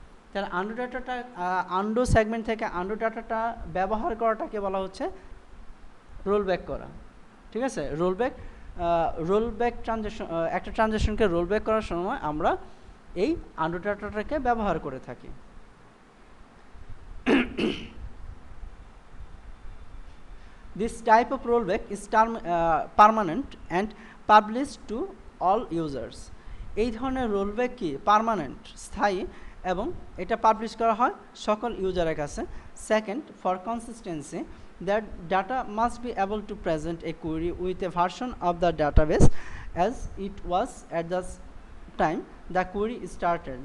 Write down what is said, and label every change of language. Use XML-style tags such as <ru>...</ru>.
<bn>তাহলে undo segment থেকে undo ডাটাটা ব্যবহার করাটাকে বলা হচ্ছে রোল ব্যাক করা, ঠিক আছে। রোল ব্যাক ট্রানজ্যাকশন, একটা ট্রানজ্যাকশনকে রোল ব্যাক করার সময় আমরা এই আন্ডু ডাটাটাকে ব্যবহার করে থাকি।</bn> <en>This type of rollback is permanent and published to all users.</en> <bn>এই ধরনের রোলব্যাক কি পার্মানেন্ট, স্থায়ী, এবং এটা পাবলিশ করা হয় সকল ইউজারের কাছে।</bn> <en>Second, for consistency, that data must be able to present a query with a version of the database as it was at the time the query started.</en>